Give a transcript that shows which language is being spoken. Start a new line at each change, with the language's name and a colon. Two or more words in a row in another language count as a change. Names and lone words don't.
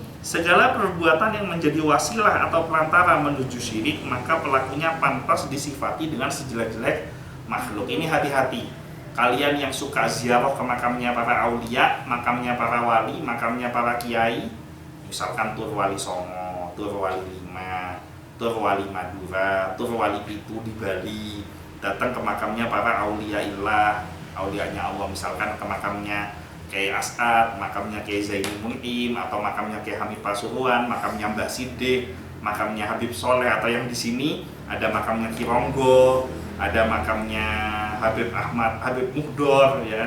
Indonesian: Segala perbuatan yang menjadi wasilah atau perantara menuju syirik, maka pelakunya pantas disifati dengan sejelek-jelek makhluk. Ini hati-hati. Kalian yang suka ziarah ke makamnya para aulia, makamnya para wali, makamnya para kiai, misalkan Tur Wali Songo, Tur Wali Lima, Tur Wali Madura, Tur Wali Pitu di Bali, datang ke makamnya para
Arabic: aulia ilah,
Indonesian: aulianya Allah, misalkan ke makamnya Kiai As'ad, makamnya Kiai Zaini Mu'im, atau makamnya Kiai Hamid Pasuruan, makamnya Mbah Siddiq, makamnya Habib Soleh, atau yang di sini ada makamnya Kironggo, ada makamnya Habib Ahmad, Habib Muhdor, ya.